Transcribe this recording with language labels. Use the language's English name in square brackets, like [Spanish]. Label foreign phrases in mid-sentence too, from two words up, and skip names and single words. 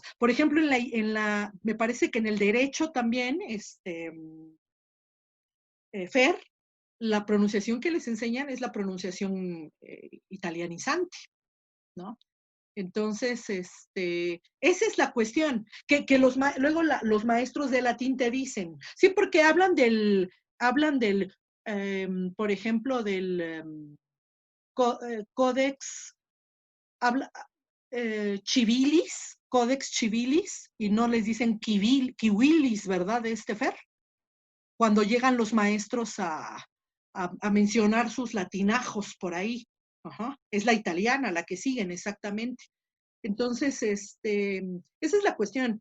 [Spanish] Por ejemplo, me parece que en el derecho también, Fer, la pronunciación que les enseñan es la pronunciación italianizante, ¿no? Entonces, esa es la cuestión, que luego los maestros de latín te dicen, sí, porque hablan del por ejemplo, del [Latin] códex, civilis, códex civilis, [Spanish] y no les dicen civilis, ¿verdad, Fer? Cuando llegan los maestros a mencionar sus latinajos por ahí. Ajá. Es la italiana la que siguen, exactamente. Entonces, esa es la cuestión.